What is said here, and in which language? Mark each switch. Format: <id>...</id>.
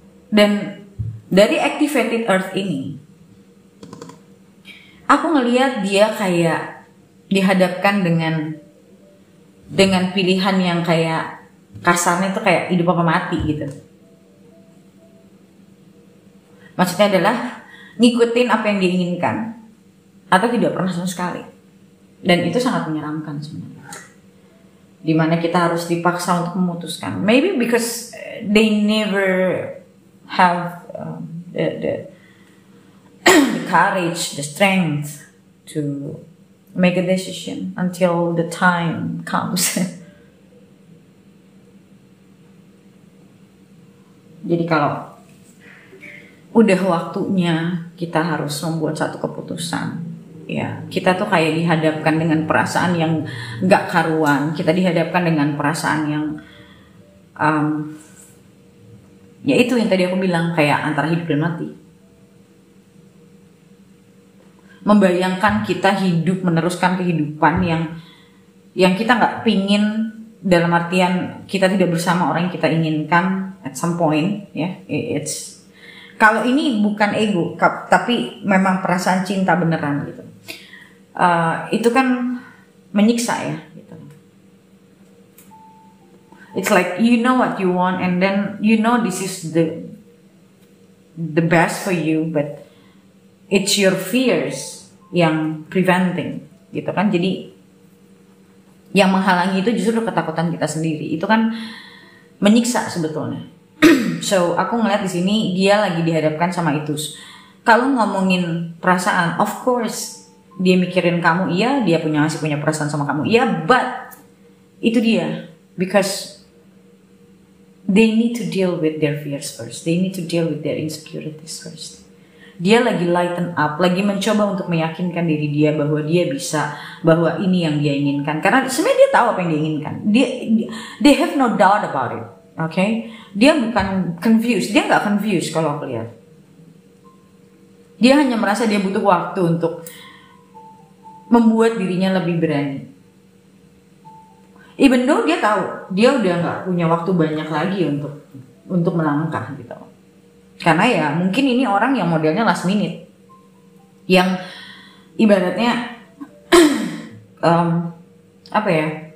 <id>Dan dari activated earth ini, aku ngelihat dia kayak dihadapkan dengan pilihan yang kayak kasarnya itu kayak hidup apa mati gitu. Maksudnya adalah ngikutin apa yang diinginkan atau tidak pernah sama sekali. Dan itu sangat menyeramkan sebenarnya. Dimana kita harus dipaksa untuk memutuskan.</id> <en>Maybe because they never have the courage, the strength to make a decision until the time comes.</en> <id>Jadi kalau udah waktunya kita harus membuat satu keputusan, ya kita tuh kayak dihadapkan dengan perasaan yang gak karuan. Kita dihadapkan dengan perasaan yang ya itu yang tadi aku bilang, kayak antara hidup dan mati. Membayangkan kita hidup, meneruskan kehidupan yang kita gak pingin, dalam artian kita tidak bersama orang yang kita inginkan</id> <en>at some point,</en> <id>ya. It's, kalau ini bukan ego, tapi memang perasaan cinta beneran gitu. Itu kan menyiksa ya gitu.</id> <en>It's like you know what you want and then you know this is the best for you, but it's your fears</en> <id>yang</id> <en>preventing</en> <id>gitu kan. Jadi yang menghalangi itu justru ketakutan kita sendiri. Itu kan menyiksa sebetulnya. So aku ngeliat di sini dia lagi dihadapkan sama itu. Kalau ngomongin perasaan,</id> <en>of course</en> <id>dia mikirin kamu, iya,</id> <en>dia masih punya perasaan sama kamu, iya, but</en> <id>itu dia,</id> <en>because they need to deal with their fears first, they need to deal with their insecurities first.</en> <id>Dia lagi lighten up, lagi mencoba untuk meyakinkan diri dia bahwa dia bisa, bahwa ini yang dia inginkan, karena sebenarnya dia tahu apa yang dia inginkan.</id> <en>They have no doubt about it, okay?</en> <id>Dia bukan confused, dia nggak confused kalau aku lihat. Dia hanya merasa dia butuh waktu untuk membuat dirinya lebih berani.</id> <en>Even though</en> <id>dia tahu dia udah nggak punya waktu banyak lagi untuk melangkah gitu. Karena ya mungkin ini orang yang modelnya last minute, yang ibaratnya apa ya?</id>